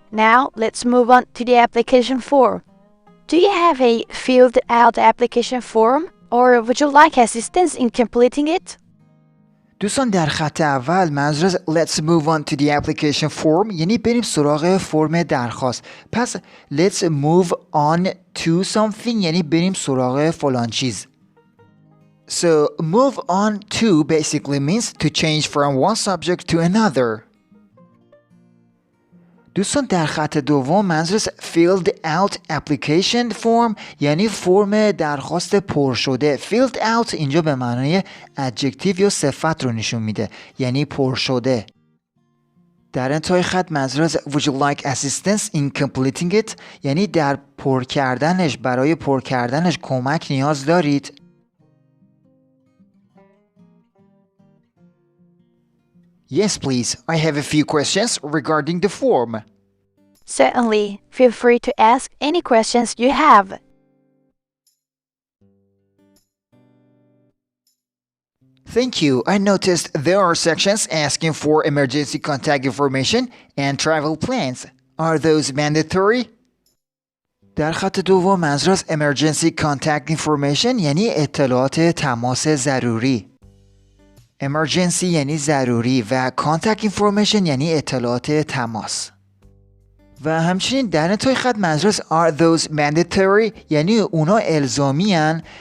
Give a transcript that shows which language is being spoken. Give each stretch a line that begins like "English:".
English: Now let's move on to the application form. Do you have a filled out application form or would you like assistance in completing it?
Persian: دوستان در خط اول منظور از
English: let's move on to the application form
Persian: یعنی بریم سراغ فرم درخواست. پس
English: let's move on to something
Persian: یعنی بریم سراغ فلان چیز.
English: So move on to basically means to change from one subject to another.
Persian: دوستان در خط دوم منظور از
English: filled out application form
Persian: یعنی فرم درخواست پر شده. filled out اینجا به معنای adjective یا صفت رو نشون میده یعنی پر شده. در انتهای خط منظور از
English: would you like assistance in completing it
Persian: یعنی در پر کردنش برای پر کردنش کمک نیاز دارید.
English: Yes, please. I have a few questions regarding the form. Certainly. Feel free to ask any questions you have. Thank you. I noticed there are sections asking for emergency contact information and travel plans. Are those mandatory?
Persian: در خط دوم منظور از emergency contact information یعنی اطلاعات تماس ضروری. emergency یعنی ضروری و contact information یعنی اطلاعات تماس. و همچنین در انتهای خط منظور از
English: are those mandatory
Persian: یعنی اونا الزامی هن.